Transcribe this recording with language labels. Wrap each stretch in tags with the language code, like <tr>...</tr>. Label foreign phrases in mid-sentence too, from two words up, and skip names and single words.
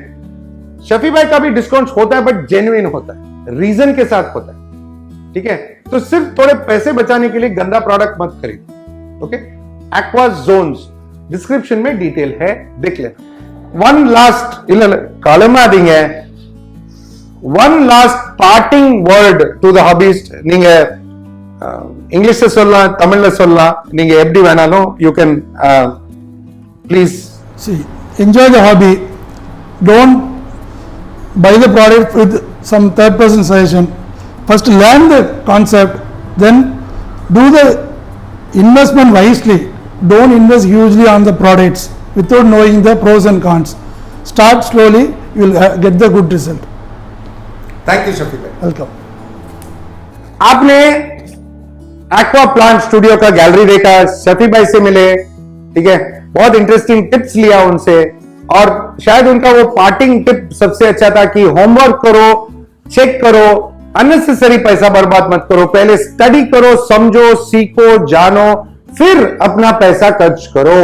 <hi>शफी भाई का भी डिस्काउंट होता है,</hi> <en>but genuine</en> <hi>होता है, रीजन के साथ होता है, ठीक है. तो सिर्फ थोड़े पैसे बचाने के लिए गंदा प्रोडक्ट मत खरीदो. ओके, एक्वाजोन्स डिस्क्रिप्शन में डिटेल है, देख लेना.</hi> <en>one last कालमादींग one last parting word to the hobbyist.</en> <ta>நீங்க இங்கிலீஷ்ல சொல்லலாம், தமிழ்ல சொல்லலாம், நீங்க எப்படி வேணாலும்</ta> <en>you can please See, enjoy the hobby. Don't buy the product with some third person suggestion. First learn the concept, then do the investment wisely. Don't invest hugely on the products without knowing the pros and cons. Start slowly, you will get the good result. thank you</en> <hi>शफी भाई.</hi> <en>Welcome.</en> <hi>आपने एक्वा प्लांट स्टूडियो का गैलरी देखा, शफी भाई से मिले, ठीक है, बहुत</hi> <en>interesting tips</en> <hi>लिया उनसे. और शायद उनका वो</hi> <en>parting tip</en> <hi>सबसे अच्छा था कि होमवर्क करो, चेक करो, अननेसेसरी पैसा बर्बाद मत करो, पहले स्टडी करो, समझो, सीखो, जानो, फिर अपना पैसा खर्च करो.</hi>